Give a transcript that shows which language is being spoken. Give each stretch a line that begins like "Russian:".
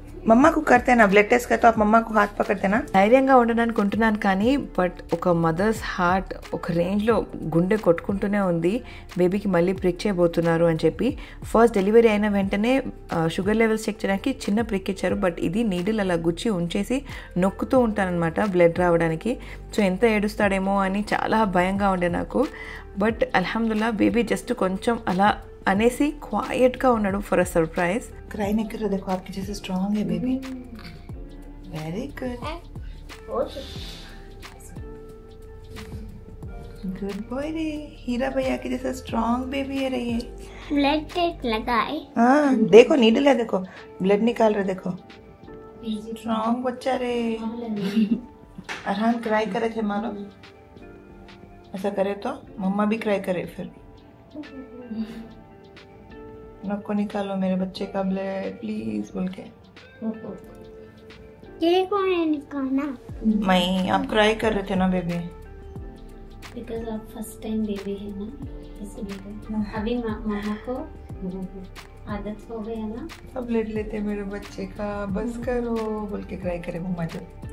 Telugu: మమ్మా కు
Hindi: करते ना ब्लड टेस्ट करते आप मम्मा को हाथ पकड़ते ना.
Telugu: ధైర్యంగా ఉండడానికి ఉంటున్నాను కానీ బట్ ఒక మదర్స్ హార్ట్ ఒక రేంజ్లో గుండె కొట్టుకుంటూనే ఉంది. బేబీకి మళ్ళీ ప్రిక్ చేయబోతున్నారు అని చెప్పి. ఫస్ట్ డెలివరీ అయిన వెంటనే షుగర్ లెవెల్స్ చెక్ చేయడానికి చిన్న ప్రిక్ ఇచ్చారు. బట్ ఇది నీడిల్ అలా గుచ్చి ఉంచేసి నొక్కుతూ ఉంటానన్నమాట బ్లడ్ రావడానికి. సో ఎంత ఏడుస్తాడేమో అని చాలా భయంగా ఉండే నాకు. బట్ అల్హమ్దుల్లా బేబీ జస్ట్ కొంచెం అలా అనేసి క్వైట్గా ఉన్నాడు
English: For a surprise.
Hindi: క్రై नहीं कर रहे. देखो आपकी जैसे स्ट्रांग है baby. Very good good boy रे. हीरा भैया की जैसे स्ट्रांग बेबी है रही है. ब्लड टेस्ट लगाए. हाँ देखो नीडल है, देखो ब्लड निकाल रहे, देखो स्ट्रांग बच्चा रे. अरहान क्राई करे थे मानो. ऐसा करे तो मम्मा भी क्राई करे फिर. नको निकालो मेरे बच्चे का ब्लड प्लीज बोल के. ये कौन है निकालना? मैं आप क्राई कर रहे थे ना बेबी. बिकॉज आप फर्स्ट टाइम बेबी है ना इसलिए. अभी मामा को आदत हो गया ना. अब लेट लेते मेरे बच्चे का, बस करो बोल के क्राई करे मम्मा जब.